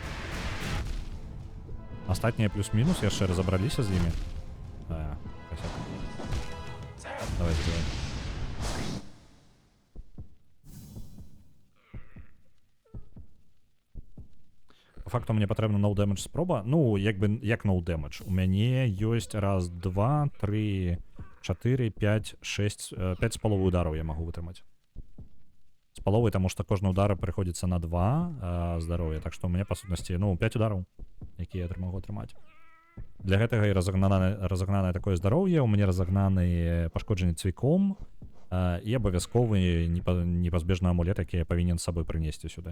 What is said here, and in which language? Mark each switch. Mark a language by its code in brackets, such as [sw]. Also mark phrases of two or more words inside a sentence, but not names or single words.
[be] Астатнія плюс-мінус яшчэ разабраліся з імі. [ru] Косяк. Давай, забивай. [be] По факту мне патрэбна [en] no damage [be] спроба. Ну, як [en] no damage. [be] У мяне ёсць раз, два, три, 4, 5, 6, 5 з паловай удараў я магу вытрымаць. З паловай, таму што кожны удар прыходзіцца на 2 здароўя. Так што у мяне, па сутнасці, ну, 5 удараў, якія я магу атрымаць. Для гэтага і разагнанае такое здароўе, у мяне разагнаны пашкоджанне цвіком і абавязковы непазбежны амулет, які я павінен з сабой прынесці сюды.